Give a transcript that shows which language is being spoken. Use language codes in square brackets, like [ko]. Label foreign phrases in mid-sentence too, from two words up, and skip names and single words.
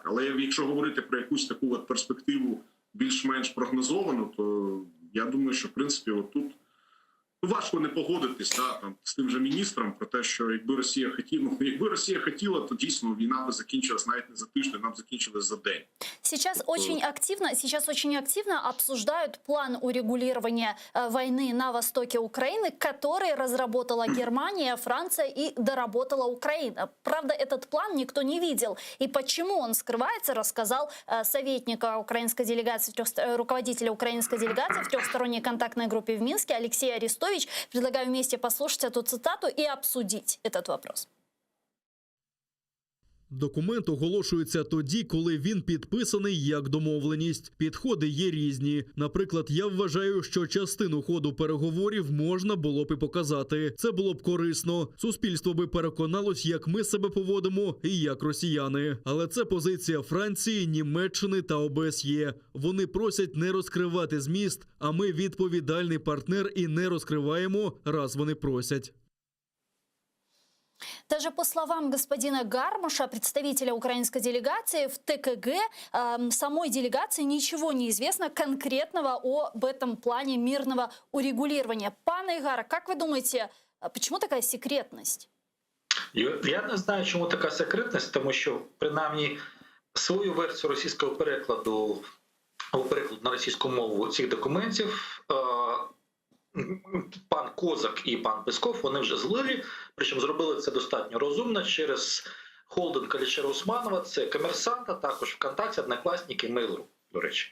[uk] Але якщо говорити про якусь таку перспективу більш-менш прогнозовану, то я думаю, що в принципі тут важко не погодитись з тим же міністром про те, що якби Росія хотіла, то дійсно війна би закінчилась навіть не за тиждень, вона б закінчилась за день. [ru] Сейчас очень активно обсуждают план урегулирования войны на востоке Украины, который разработала Германия, Франция и доработала Украина. Правда, этот план никто не видел. И почему он скрывается, рассказал советник украинской делегации, руководителя украинской делегации в трехсторонней контактной группе в Минске Алексей Арестович. Предлагаю вместе послушать эту цитату и обсудить этот вопрос. [uk] Документ оголошується тоді, коли він підписаний як домовленість. Підходи є різні. Наприклад, я вважаю, що частину ходу переговорів можна було б і показати. Це було б корисно. Суспільство би переконалось, як ми себе поводимо і як росіяни. Але це позиція Франції, Німеччини та ОБСЄ. Вони просять не розкривати зміст, а ми відповідальний партнер і не розкриваємо, раз вони просять. [ru] Даже по словам господина Гармаша, представителя украинской делегации, в ТКГ самой делегации ничего не известно конкретного об этом плане мирного урегулирования. Пане Ігоре, как вы думаете, почему такая секретность? [uk] Я не знаю, чому така секретність, тому що, принаймні, свою версію російського перекладу на російську мову цих документів пан Козак і пан Песков, вони вже злили, причому зробили це достатньо розумно через холдинг Алішера Усманова, це Комерсанта, також ВКонтакті, Однокласники, Mail.ru, до речі.